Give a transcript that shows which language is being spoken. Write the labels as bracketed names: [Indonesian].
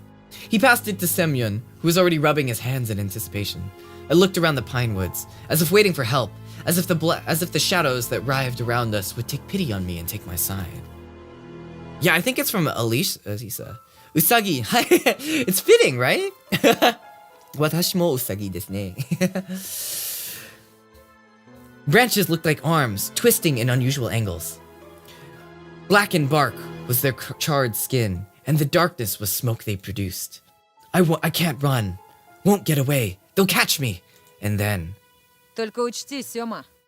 [English] He passed it to Semyon, who was already rubbing his hands in anticipation. I looked around the pine woods, as if waiting for help, as if the shadows that writhed around us would take pity on me and take my side. Yeah, I think it's from Alisa. Usagi. It's fitting, right? [Japanese] 私も Usagi ですね. [English] Branches looked like arms, twisting in unusual angles. Blackened bark was their charred skin, and the darkness was smoke they produced. I can't run. Won't get away. They'll catch me. And then... [Russian] только учти, Сёма,